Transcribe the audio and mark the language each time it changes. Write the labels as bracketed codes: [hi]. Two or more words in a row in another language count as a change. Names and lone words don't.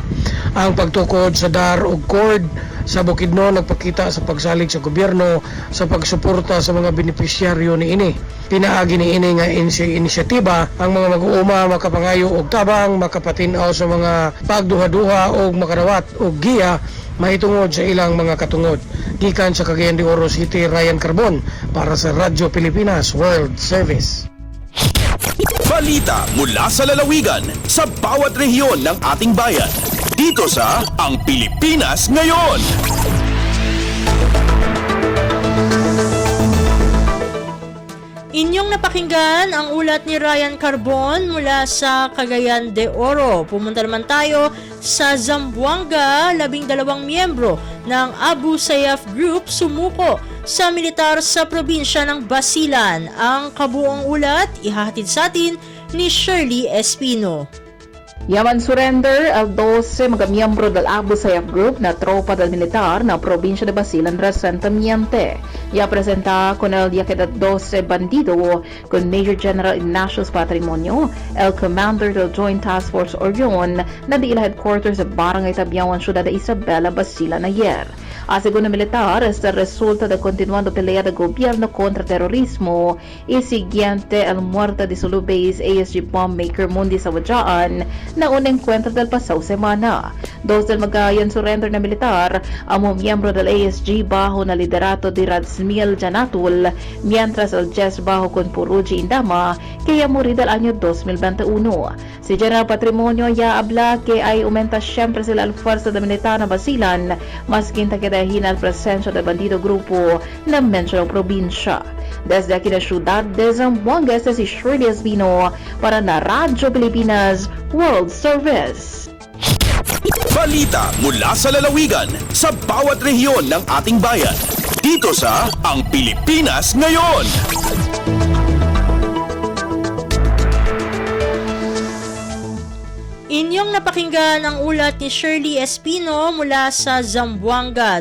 [ceb] Ang pagtukod sa DAR ug CORD sa Bukidnon nagpakita sa pagsalig sa gobyerno sa pagsuporta sa mga benepisyaryo niini. Pinaagi niini nga inisyatiba ang mga mag-uuma makapangayo og tabang, makapatinaw sa mga pagduha-duha og makarawat og giya mahitungod sa ilang mga katungod. Gikan sa Cagayan de Oro City, Ryan Carbon para sa Radio Pilipinas World Service. [tl] Balita mula sa lalawigan sa bawat rehiyon ng ating bayan. Dito sa Ang Pilipinas Ngayon. Inyong napakinggan ang ulat ni Ryan Carbon mula sa Cagayan de Oro. Pumunta naman tayo sa Zamboanga. 12 miyembro ng Abu Sayyaf Group sumuko sa militar sa probinsya ng Basilan. Ang kabuong ulat ihahatid sa atin ni Shirley Espino. [cbk] Yaman surrender al 12 mga miyembro del Abu Sayyaf Group na tropa del militar na probinsya de Basilan recentemente. Ya presenta con el día que 12 bandido con Major General Ignatius Patrimonio, el commander del Joint Task Force Orion na di ila headquarters sa Barangay Tabiawan, Ciudad de Isabela, Basilan ayer. Según el militar, este resulta de continuando pelea de gobierno contra terrorismo y siguiente el muerte de su base ASG bombmaker Mundi Sawajaan na un encuentro del pasado semana. Dos del Magayan surrender na militar, ang mga miyembro del ASG bajo na liderato de Radsmil Janatul, mientras el JES bajo con Puruji Indama, kaya muri del año 2021. Si General Patrimonio ya habla que ay aumenta siempre sila al fuerza de militar na Basilan, maskin takidahin al presensya del bandido grupo na mensyonong probinsya. Desde aquí na Ciudad de Zamboanga, este si Shirley Espino para na Radyo Pilipinas World Service. [tl] Balita mula sa lalawigan sa bawat rehiyon ng ating bayan. Dito sa Ang Pilipinas Ngayon. Inyong napakinggan ang ulat ni Shirley Espino mula sa Zamboanga.